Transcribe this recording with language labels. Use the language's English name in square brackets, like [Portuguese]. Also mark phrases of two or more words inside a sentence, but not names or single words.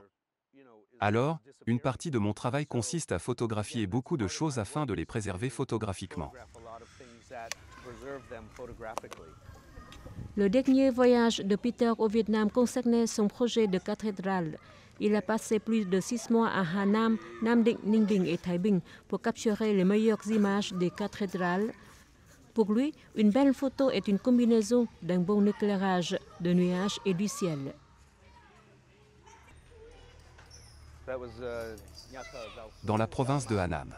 [French] Alors, une partie de mon travail consiste à photographier beaucoup de choses afin de les préserver photographiquement. Le dernier voyage de Peter au Vietnam concernait son projet de cathédrale. Il a passé plus de 6 mois à Hà Nam, Nam Định, Ninh Bình et Thái Bình pour capturer les meilleures images des cathédrales. Pour lui, une belle photo est une combinaison d'un bon éclairage, de nuages et du ciel. Dans la province de Hà Nam.